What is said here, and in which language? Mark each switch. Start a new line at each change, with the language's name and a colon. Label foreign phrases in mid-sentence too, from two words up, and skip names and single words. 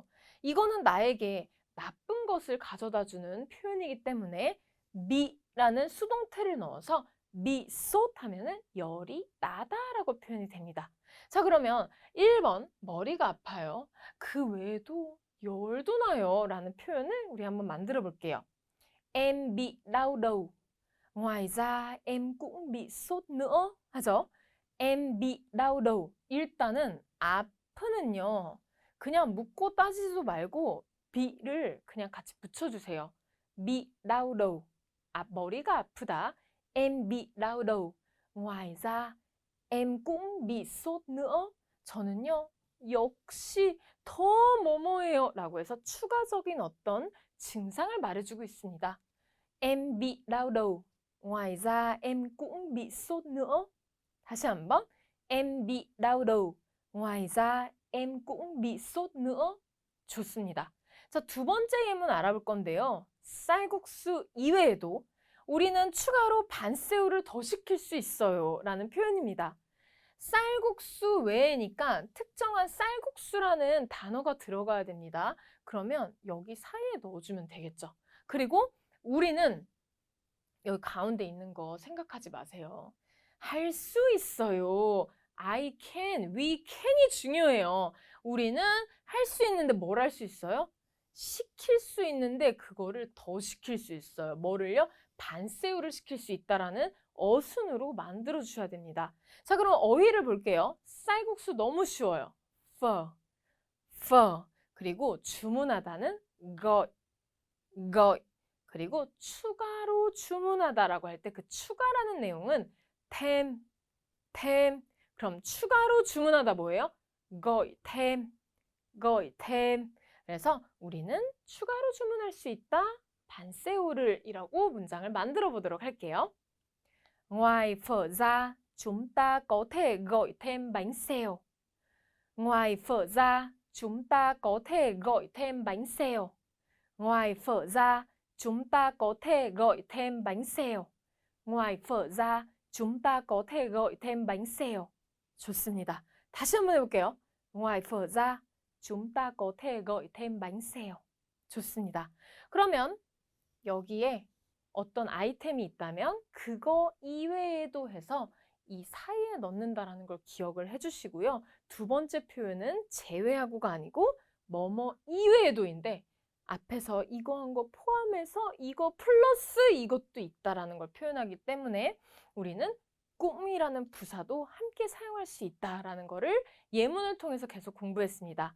Korean: 이거는 나에게 나쁜 것을 가져다 주는 표현이기 때문에 미라는 수동태를 넣어서 미쏟 하면은 열이 나다라고 표현이 됩니다. 자, 그러면 1번 머리가 아파요. 그 외에도 열도 나요 라는 표현을 우리 한번 만들어 볼게요.
Vietnamese: Em bị đau đầu. Ngoài ra em cũng bị sốt nữa 하죠. Em bị đau đầu.
Korean: 일단은 아프는요. 그냥 묻고 따지지도 말고 비를 그냥 같이 붙여주세요.
Vietnamese: bị đau đầu.
Korean: 머리가 아프다.
Vietnamese: Em bị đau đầu. Ngoài ra em cũng bị sốt nữa.
Korean: 저는요. 역시 더 뭐뭐해요 라고 해서 추가적인 어떤 증상을 말해주고 있습니다.
Vietnamese: Em bị đau đầu. Ngoài ra em cũng bị sốt nữa.
Korean: 다시 한번.
Vietnamese: Em bị đau đầu. Ngoài ra em cũng bị sốt nữa.
Korean: 좋습니다. 자, 두 번째 예문 알아볼 건데요. 쌀국수 이외에도 우리는 추가로 반새우를 더 시킬 수 있어요 라는 표현입니다. 쌀국수 외에니까 특정한 쌀국수라는 단어가 들어가야 됩니다. 그러면 여기 사이에 넣어주면 되겠죠. 그리고 우리는 여기 가운데 있는 거 생각하지 마세요. 할 수 있어요.
English: I can, we can
Korean: 이 중요해요. 우리는 할 수 있는데 뭘 할 수 있어요? 시킬 수 있는데 그거를 더 시킬 수 있어요. 뭐를요? 반새우를 시킬 수 있다라는 어순으로 만들어 주셔야 됩니다. 자, 그럼 어휘를 볼게요. 쌀국수 너무 쉬워요.
Vietnamese: pho. 그리고 주문하다는 gọi.
Korean: 그리고 추가로 주문하다라고 할 때 그 추가라는 내용은 thêm. 그럼 추가로 주문하다 뭐예요?
Vietnamese: gọi thêm.
Korean: 그래서 우리는 추가로 주문할 수 있다. 반새우를 이라고 문장을 만들어 보도록 할게요.
Vietnamese: Ngoài phở ra, chúng ta có thể gọi thêm bánh xèo. Ngoài phở ra, chúng ta có thể gọi thêm bánh xèo. Ngoài phở ra, chúng ta có thể gọi thêm bánh xèo. Ngoài phở ra, chúng ta có thể gọi thêm bánh xèo.
Korean: 좋습니다. 다시 한번 해볼게요.
Vietnamese: Ngoài phở ra, chúng ta có thể gọi thêm bánh xèo.
Korean: 좋습니다. 그러면 여기에 어떤 아이템이 있다면 그거 이외에도 해서 이 사이에 넣는다라는 걸 기억을 해주시고요. 두 번째 표현은 제외하고가 아니고 뭐뭐 이외에도인데 앞에서 이거 한 거 포함해서 이거 플러스 이것도 있다라는 걸 표현하기 때문에 우리는 꿈이라는 부사도 함께 사용할 수 있다라는 거를 예문을 통해서 계속 공부했습니다.